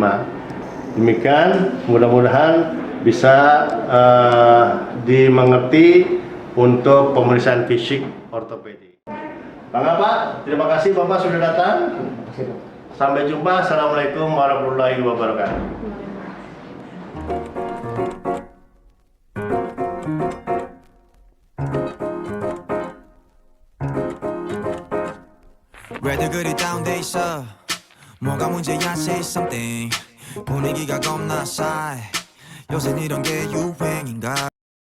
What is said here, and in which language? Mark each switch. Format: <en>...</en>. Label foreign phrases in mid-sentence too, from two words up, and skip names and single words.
<id>Demikian, mudah-mudahan bisa dimengerti untuk pemeriksaan fisik ortopedi. Bangga Pak, terima kasih Bapak sudah datang. Sampai jumpa.</id> <ar>السلام عليكم ورحمة الله وبركاته.</ar> <ko>왜들 그리 다운돼 있어 뭐가 문제야</ko> <en>say something</en> <ko>분위기가 겁나 싸해 요새 이런 게 유행인가</ko>